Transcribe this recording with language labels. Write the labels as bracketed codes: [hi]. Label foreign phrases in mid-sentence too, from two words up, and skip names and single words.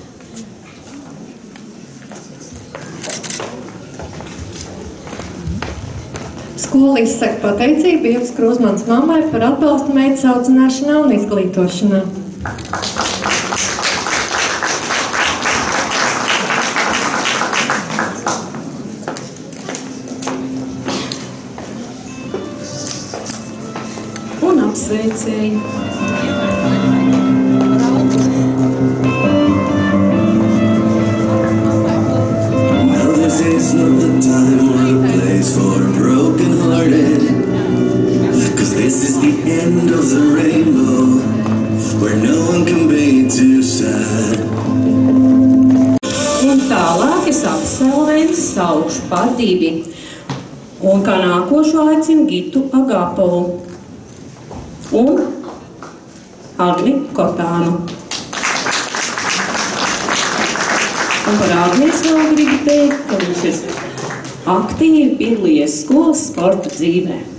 [lv] Skola izsaka pateicību Ievas Krūzmanas mammai par atbalstu meitas audzināšanā un izglītošanā. Un apsveicēji. [en] It's not the time or the place for a broken hearted, 'cause this is the end of the rainbow, where no one can be too sad. [lv] Un tālāk es absolventus saukšu par divi. Un kā nākošo aicinu Gitu Agapovu un Agni Kotānu. Un par Agnies vēl gribu teikt, ka viņš ir aktīvi piedalījies skolas sporta dzīvē.